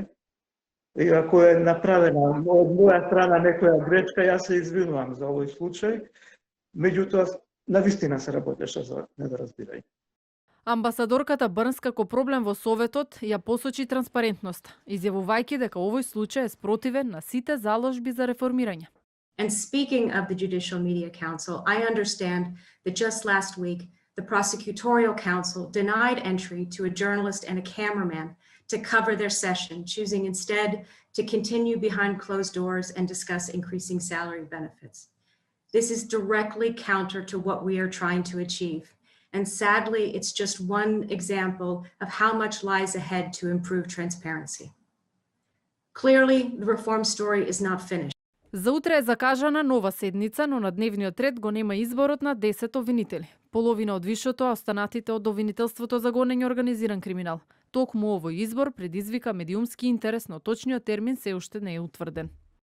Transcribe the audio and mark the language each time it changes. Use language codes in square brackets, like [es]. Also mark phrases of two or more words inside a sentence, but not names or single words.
[mk] И ако е направена од моја страна некоја грешка, јас се извинувам за овој случај. Меѓутоа, навистина се работеше за недоразбирање. Амбасадорката Бърнс како проблем во Советот ја посочи транспарентност, изјавувајќи дека овој случај е спротивен на сите заложби за реформирање. [en] And speaking of the Judicial Media Council, I understand that just last week, the Prosecutorial Council denied entry to a journalist and a cameraman to cover their session, choosing instead to continue behind closed doors and discuss increasing salary benefits. This is directly counter to what we are trying to achieve. And sadly, it's just one example of how much lies ahead to improve transparency. Clearly, the reform story is not finished. [mk] За утре е закажана нова седница, но на дневниот ред го нема изборот на 10 обвинители. Половина од вишето, а останатите од обвинителството за гонење организиран криминал. Токму овој избор предизвика медиумски интерес, но точниот термин се уште не е утврден.